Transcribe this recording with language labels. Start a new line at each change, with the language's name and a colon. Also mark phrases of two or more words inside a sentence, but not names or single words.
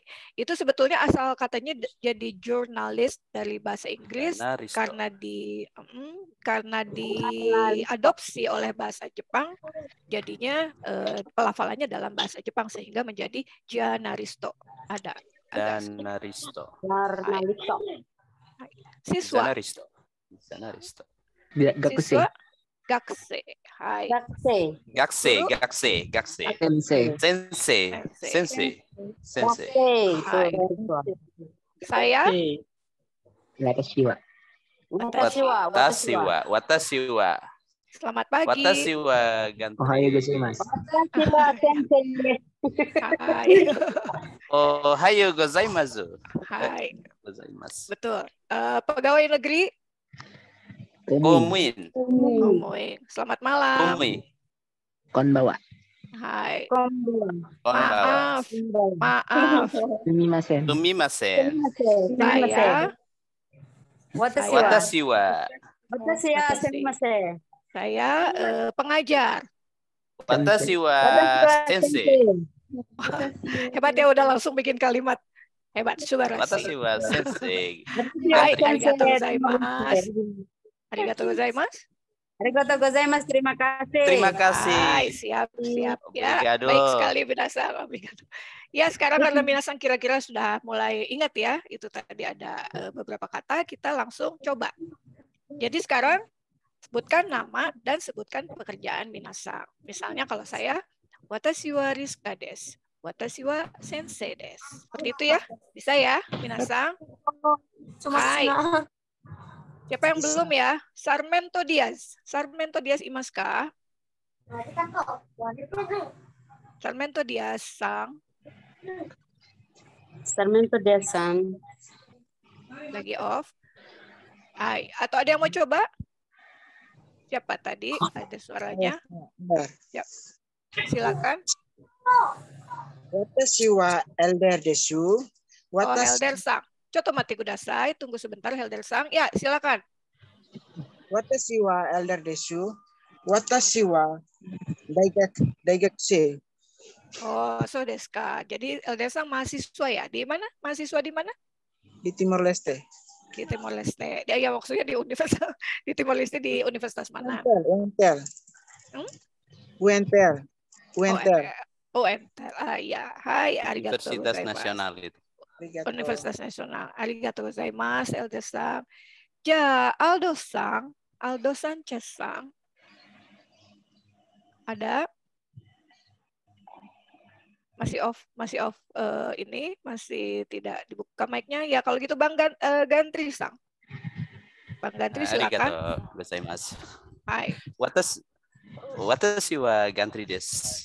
Indonesian: Itu sebetulnya asal katanya jadi jurnalis dari bahasa Inggris karena diadopsi oleh bahasa Jepang, jadinya pelafalannya dalam bahasa Jepang sehingga menjadi janaristo. Ada. Janaristo. Siswa. Janaristo. Gakuse. Siswa
Japanese: 学生。はい.
Indonesian: Gakse. Gakse, Guru?
Japanese: 学生、学生.
Indonesian: Sensei.
Japanese: 先生、先生、先生.
Indonesian: Hai. Saya
Japanese: 私は. 私は. 私は、私は,
Indonesian: selamat pagi.
Japanese: watashi wa ganti. おはようございます. 私は先生です. Hai. おはようございます. Hai. Gozaimasu.
Indonesian: Betul. Pegawai negeri Komuin, Komuin. Selamat malam. komui, Konbawa. Hai. Konbanwa. konbawa. Maaf. Sumimasen. Sumimasen. Saya
Japanese: 私は. 私は, 私はすみません.
Indonesian: saya pengajar.
Japanese: 私は先生.
Indonesian: Hebat ya, udah langsung bikin kalimat. Hebat, Watashi Subarasi.
Japanese: は先生. はい、ありがとうございます。ありがとうございます. ありがとうございます.
Indonesian: Terima kasih. Terima Hai, kasih. siap, siap. Ya, Obrigado. baik sekali Minasan. Obrigado. Ya, sekarang karena Minasan kira-kira sudah mulai ingat ya, itu tadi ada beberapa kata, kita langsung coba. Jadi sekarang sebutkan nama dan sebutkan pekerjaan Minasan. Misalnya kalau saya,
Japanese: watashi wa Rizka desu. 私は先生です.
Indonesian: Seperti itu ya. Bisa ya, Minasan? Hai. Siapa yang belum ya? Sarmento Diaz.
Japanese: Sarmento Diaz imasu ka? Sarmento Diaz sang. Sarmento desu.
Indonesian: Lagi off. Hai. Atau ada yang mau coba? Siapa tadi? Ada suaranya. Siap. Silakan.
Japanese: Watashi wa elder desu. Oh、Helderさん。ちょっと待ってください.
Indonesian: Tunggu sebentar Helder sang. Ya, silakan.
Japanese: 私はelderです。私は大学生. Oh、そうですか.
Indonesian: Jadi Helder sang mahasiswa ya. Di mana? Mahasiswa di mana? Di Timor Leste. Di Timor Leste. Ya, maksudnya di universitas di Timor Leste di universitas mana? UNTEL. Hmm? UNTEL.
Japanese: Oh, Entel. Ah, ya. はい、ありがとう
Indonesian: Universitas gozaimasu. Nasional itu. Universitas Nasional.
Japanese: ありがとうございます、Elderさん. じゃ、Aldoさん. Aldo Sanchez-san.
Indonesian: Ada? Masih off ini, masih tidak dibuka mic-nya. Ya, kalau gitu Bang Gantri-san. Bang Gantri silakan.
Japanese: ありがとうございます. Hai. Watashi wa Gantri desu.